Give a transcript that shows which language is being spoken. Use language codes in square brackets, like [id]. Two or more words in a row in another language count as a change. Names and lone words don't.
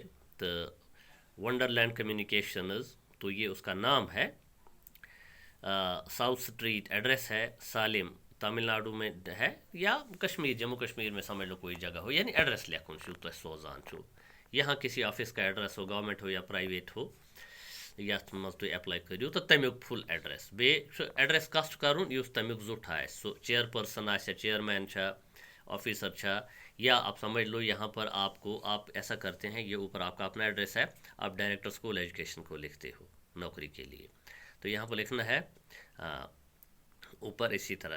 [hi] तो वंडरलैंड कम्युनिकेशंस, तो ये उसका नाम है. साउथ स्ट्रीट एड्रेस है, सालिम तमिलनाडु में है या कश्मीर जम्मू कश्मीर में समझ लो कोई जगह हो, यानी एड्रेस [ks] लिखूँ छू तो सोजान छू. [hi] यहाँ किसी ऑफिस का एड्रेस हो, गवर्नमेंट हो या प्राइवेट हो, [ks] या मज तुम अप्लाई करो तो तमिक फुल एड्रेस बे एड्रेस कस करुन युस तमिक जुट आए. [hi] सो चेयरपर्सन आ, चेयरमैन ऑफिसर या आप समझ लो यहाँ पर आपको आप ऐसा करते हैं, ये ऊपर आपका अपना एड्रेस है, आप [en] Director School Education [hi] को लिखते हो नौकरी के लिए. तो यहाँ पर लिखना है ऊपर इसी तरह.